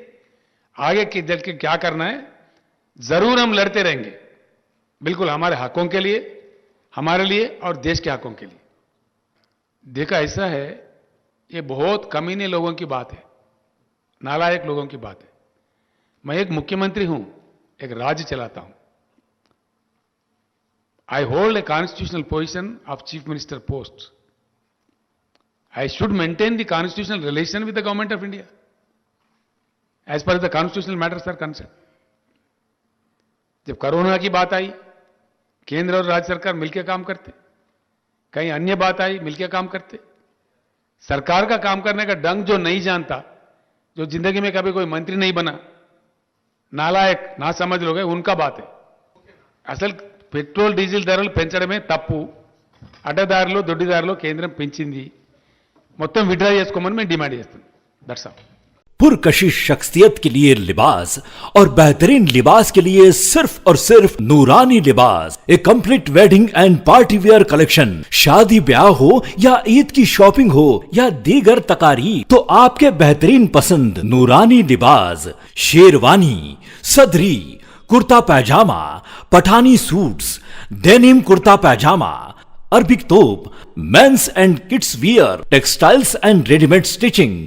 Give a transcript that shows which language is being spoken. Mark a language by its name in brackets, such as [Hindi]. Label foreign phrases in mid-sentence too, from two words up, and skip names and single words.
[Hindi] तो इसलिए आगे की चल के क्या करना है, जरूर हम लड़ते रहेंगे, बिल्कुल हमारे हकों के लिए, हमारे लिए और देश के हकों के लिए। देखा ऐसा है, ये बहुत कमीने लोगों की बात है, नालायक लोगों की बात है। मैं एक मुख्यमंत्री हूं, एक राज्य चलाता हूं। [English] I hold a constitutional position of Chief Minister post. I should maintain the constitutional relation with the government of India as far as the constitutional matters are concerned. [Hindi] जब कोरोना की बात आई, केंद्र और राज्य सरकार मिलकर काम करते, कहीं अन्य बात आई मिलकर काम करते। सरकार का काम करने का ढंग जो नहीं जानता, जो जिंदगी में कभी कोई मंत्री नहीं बना, नालायक ना समझ लोग हैं, उनका बात है। [Telugu] असल పెట్రోల్ డీజిల్ ధరలు పెంచడమే తప్పు, అడ్డదారిలో దొడ్డిదారిలో కేంద్రం పెంచింది, మొత్తం విడ్రా చేసుకోమని మేము డిమాండ్ చేస్తున్నాం। [English] that's all. [Hindi] पुरकशिश शख्सियत के लिए लिबास और बेहतरीन लिबास के लिए सिर्फ और सिर्फ नूरानी लिबास, [English] a complete wedding and party wear collection. [Hindi] शादी ब्याह हो या ईद की शॉपिंग हो या दीगर तकारीब, तो आपके बेहतरीन पसंद नूरानी लिबास, शेरवानी, सदरी, कुर्ता पैजामा, पठानी सूट्स, डेनिम कुर्ता पैजामा, अरबिक तोप, [English] men's and kids wear, textiles and readymade stitching.